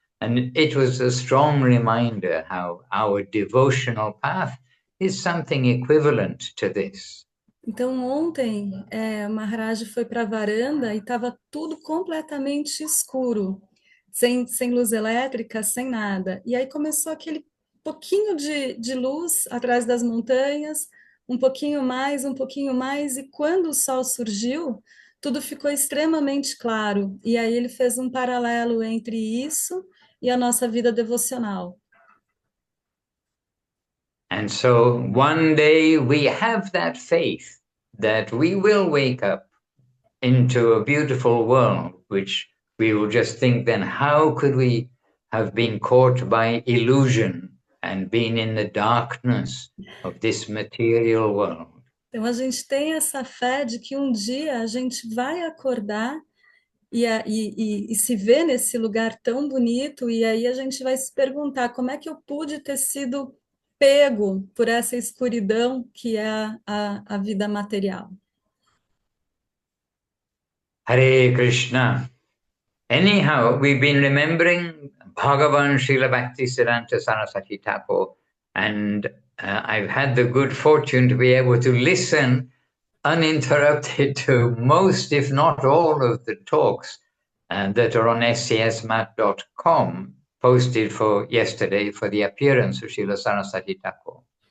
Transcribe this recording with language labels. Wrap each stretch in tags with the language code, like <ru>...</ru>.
<en>And it was a strong reminder how our devotional path is something equivalent to this.</en> <pt>Então, ontem, o Maharaj foi para a varanda e estava tudo completamente escuro, sem luz elétrica, sem nada. E aí começou aquele pouquinho de luz atrás das montanhas, um pouquinho mais, e quando o sol surgiu, tudo ficou extremamente claro. E aí ele fez um paralelo entre isso e a nossa vida devocional.</pt> <en>And so one day we have that faith that we will wake up into a beautiful world, which we will just think then, how could we have been caught by illusion and been in the darkness of this material world?</en> <pt>Então a gente tem essa fé de que um dia a gente vai acordar e se ver nesse lugar tão bonito, e aí a gente vai se perguntar como é que eu pude ter sido pego por essa escuridão que é a vida material.</pt> <en>Hare Krishna. Anyhow, we've been remembering Bhagavan Srila Bhaktisiddhanta Saraswati Thakur, and I've had the good fortune to be able to listen uninterrupted to most, if not all, of the talks that are on scsmat.com, posted for yesterday for the appearance of Srila Saraswati Thakur.</en>